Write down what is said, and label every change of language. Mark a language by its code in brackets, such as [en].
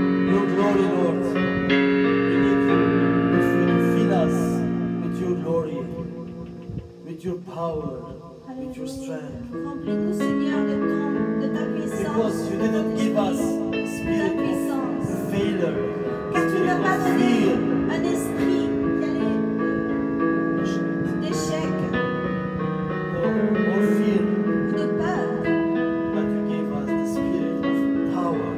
[en] Your glory, Lord. We need you to fill us with your glory, with your power, with your strength. [fr] Remplis-nous, Seigneur, de ta puissance. [en] Because you didn't give us a [fr] Ta [en] spirit [fr] puissance. [en] of failure, a [fr] Car tu [en] spirit [fr] n'as pas [en] of [fr] donné [en] fear, [fr] un esprit d'échec [en] or fear, [fr] ou de peur, [en] but you gave us the spirit of power